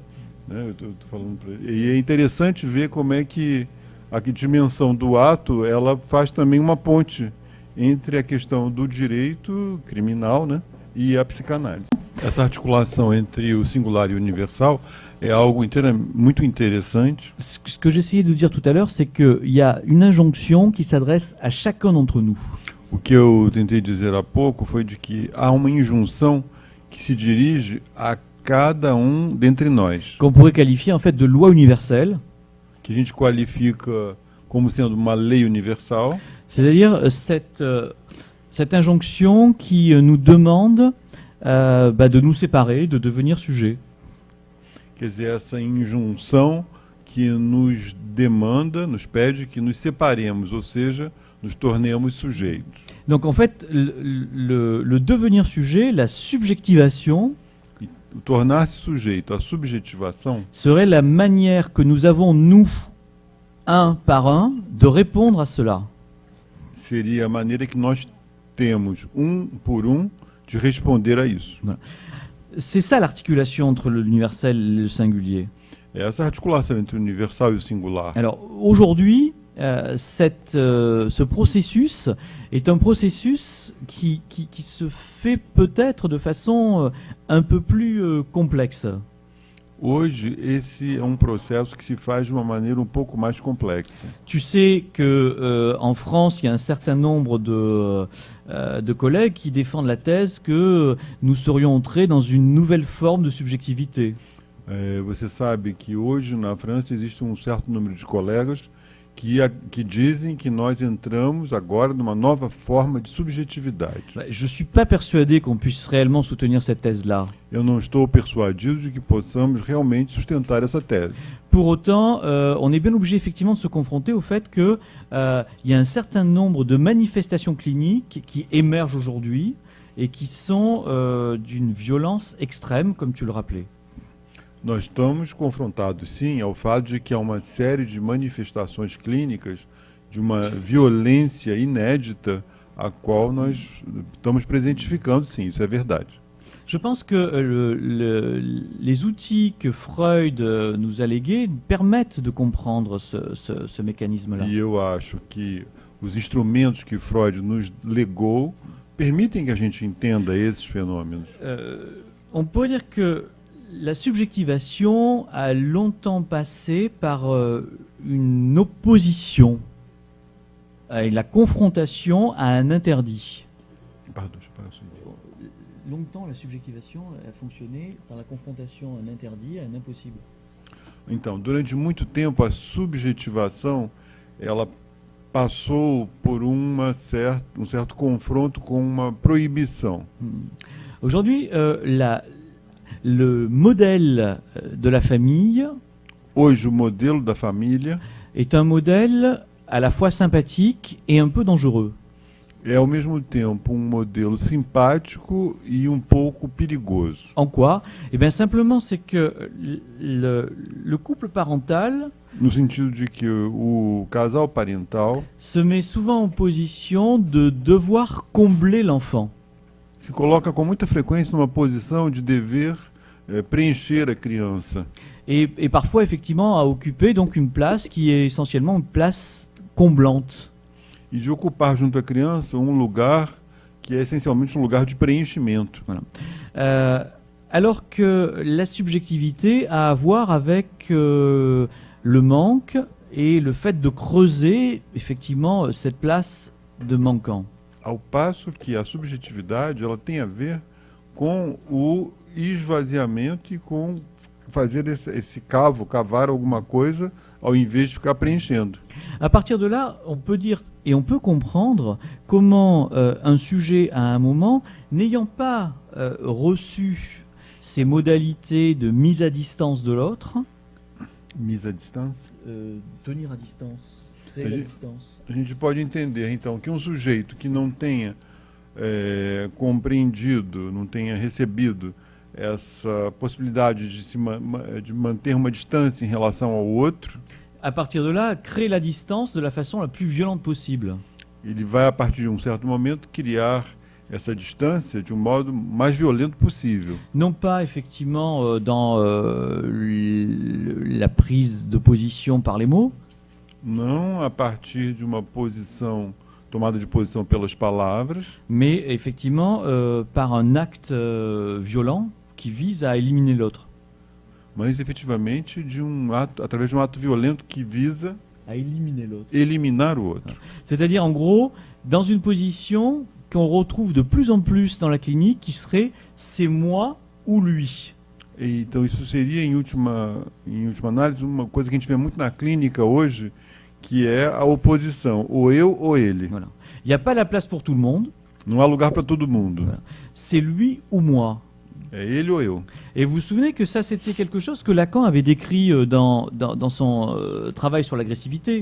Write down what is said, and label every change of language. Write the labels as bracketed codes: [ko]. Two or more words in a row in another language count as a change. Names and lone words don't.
[pt] Eu tô falando e é interessante ver como é que a dimensão do ato ela faz também uma ponte entre a questão do direito criminal, né, e a psicanálise. Essa articulação entre o singular e o universal é algo muito interessante. [fr] Ce que j'essayais de dire tout à l'heure, c'est qu'il y a une injonction qui s'adresse à chacun d'entre nous. [pt] O que eu tentei dizer há pouco foi de que há uma injunção que se dirige a cada dentre nós, [fr] Qu'on pourrait qualifier en fait de loi universelle, [pt] que a gente qualifica como sendo uma lei universal, [fr] c'est-à-dire cette injonction qui nous demande de nous séparer, de devenir sujet. [pt] quer dizer, essa injunção que nos demanda, nos pede que nos separemos, ou seja, nos tornemos sujeitos. [fr] Donc en fait, le devenir sujet, la subjectivation, [pt] O tornar-se sujeito, a subjetivação, [fr] serait la manière que nous avons, nous, un par un, de répondre à cela. [pt] Seria a maneira que nós temos, por de responder a isso. [fr] C'est ça l'articulation entre l'universel et le singulier. [pt] É essa articulação entre o universal e o singular. [fr] Alors aujourd'hui, ce processus est un processus qui se fait peut-être de façon un peu plus complexe. [pt] Hoje, esse é processo que se faz de uma maneira pouco mais complexa. [fr] Tu sais que en France, il y a un certain nombre de collègues qui défendent la thèse que nous serions entrés dans une nouvelle forme de subjectivité. [pt] Você sabe que hoje na França existe certo número de colegas que dizem que nós entramos agora numa nova forma de subjetividade. [fr] Je ne suis pas persuadé qu'on puisse réellement soutenir cette thèse-là. [pt] Eu não estou persuadido de que possamos realmente sustentar essa tese. [fr] Pour autant, on est bien obligé effectivement de se confronter au fait qu'il y a un certain nombre de manifestations cliniques qui émergent aujourd'hui et qui sont d'une violence extrême, comme tu le rappelais. [pt] Nós estamos confrontados, sim, ao fato de que há uma série de manifestações clínicas de uma violência inédita a qual nós estamos presentificando, sim, isso é verdade. [fr] Je pense que les outils que Freud nous a légués permettent de comprendre ce mécanisme-là. [pt] E eu acho que os instrumentos que Freud nos legou permitem que a gente entenda esses fenômenos. [fr] On peut dire que la subjectivation a longtemps passé par une opposition et la confrontation à un interdit. Pardon, je parle assim. Longtemps, la subjectivation a fonctionné par la confrontation à un interdit, à un impossible. [pt] Então, durante muito tempo, a subjetivação ela passou por um certo confronto com uma proibição. [fr] Aujourd'hui, le modèle de la famille [pt] Hoje, o modelo da família [fr] est un modèle à la fois sympathique et un peu dangereux. [pt] É ao mesmo tempo modelo simpático e pouco perigoso. [fr] En quoi? Eh bien, simplement, c'est que le couple parental [pt] No sentido de que o casal parental [fr] se met souvent en position de devoir combler l'enfant. [pt] se coloca com muita frequência numa posição de dever preencher a criança. [fr] Et parfois, effectivement, à occuper donc une place qui est essentiellement une place comblante. [pt] E de ocupar junto à criança lugar que é essencialmente lugar de preenchimento. [fr] Voilà. Alors que la subjectivité a à voir avec le manque et le fait de creuser effectivement cette place de manquant. [pt] Ao passo que a subjetividade ela tem a ver com o esvaziamento e com fazer esse cavar alguma coisa ao invés de ficar preenchendo. [fr] À partir de là, on peut dire et on peut comprendre comment un sujet à un moment, n'ayant pas reçu ces modalités de mise à distance de l'autre, Mise à distância. Tenir à distance, créer la distance. [pt] A gente pode entender então que sujeito que não tenha compreendido, não tenha recebido essa possibilidade de manter uma distância em relação ao outro, [fr] À partir de là, créer la distance de la façon la plus violente possible. [pt] ele vai, a partir de certo momento, criar essa distância de modo mais violento possível. [fr] Non pas effectivement dans la prise de position par les mots, [pt] Não a partir de uma tomada de posição pelas palavras, [fr] mais effectivement par un acte violent qui vise à éliminer l'autre. [pt] mas efetivamente através de ato violento que visa [fr] À éliminer l'autre. [pt] eliminar o outro. [fr] C'est-à-dire en gros, dans une position qu'on retrouve de plus en plus dans la clinique qui serait c'est moi ou lui. [pt] Então isso seria, em última análise, uma coisa que a gente vê muito na clínica hoje, que é a oposição, ou eu ou ele. [fr] Voilà. Il n'y a pas la place pour tout le monde, [pt] Não há lugar para todo mundo. [fr] Voilà. C'est lui ou moi. [pt] É ele ou eu. [fr] Et vous vous souvenez que ça, c'était quelque chose que Lacan avait décrit dans son travail sur l'agressivité.